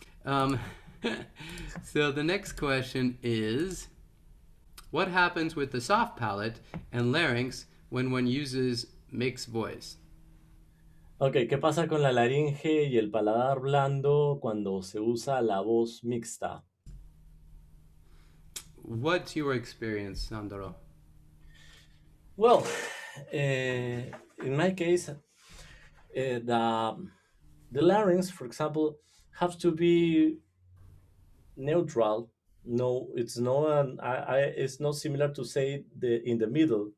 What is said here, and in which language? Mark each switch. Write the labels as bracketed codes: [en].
[en] Um, so the next question is, what happens with the soft palate and larynx when one uses mixed voice? [es] Okay, ¿qué pasa con la laringe y el paladar blando cuando se usa la voz mixta? [en] What's your experience, Sandro? Well, in my case, the larynx, for example, have to be neutral. No, it's not. It's not similar to say the in the middle.